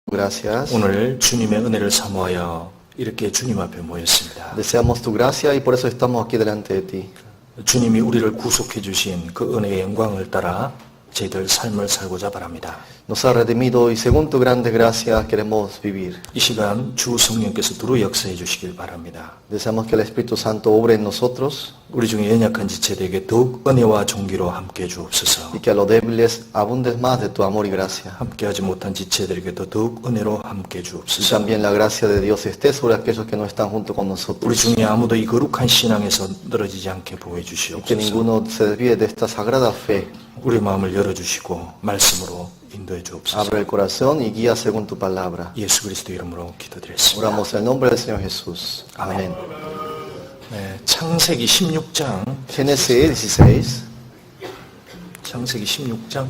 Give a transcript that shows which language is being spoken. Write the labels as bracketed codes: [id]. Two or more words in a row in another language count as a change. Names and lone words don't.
[es] Gracias. [ko] 오늘 주님의 은혜를 사모하여 이렇게 주님 앞에 모였습니다. [es] Deseamos tu gracia y por eso estamos aquí delante de ti. [ko] 주님이 우리를 구속해 주신 그 은혜의 영광을 따라 저희들 삶을 살고자 바랍니다. [es] Nos ha redimido y según tu grande gracia queremos vivir. [ko] 이 시간 주 성령께서 두루 역사해 주시길 바랍니다. [es] Deseamos que el Espíritu Santo obre en nosotros [ko] 우리 중에 연약한 지체들에게 더욱 은혜와 종기로 함께해 주옵소서. [es] y que a los débiles abundes más de tu amor y gracia. [ko] 함께하지 못한 지체들에게도 더욱 은혜로 함께해 [es] Y [ko] 주옵소서. [es] también la gracia de Dios esté sobre aquellos que no están junto con [ko] 우리 [es] nosotros. [ko] 중에 아무도 이 거룩한 신앙에서 늘어지지 않게 보호해 [es] Que [ko] 주시옵소서. [es] ninguno se desvíe de esta sagrada fe. [ko] 우리 마음을 열어주시고 말씀으로 인도해 주옵소서. [es] Abre el corazón y guía según tu palabra. [ko] 예수 그리스도 이름으로 기도드렸습니다. [es] Oramos en el nombre del Señor Jesús. Amén. [ko] 네, 창세기 16장 [es] Génesis 16. [ko] 창세기 16장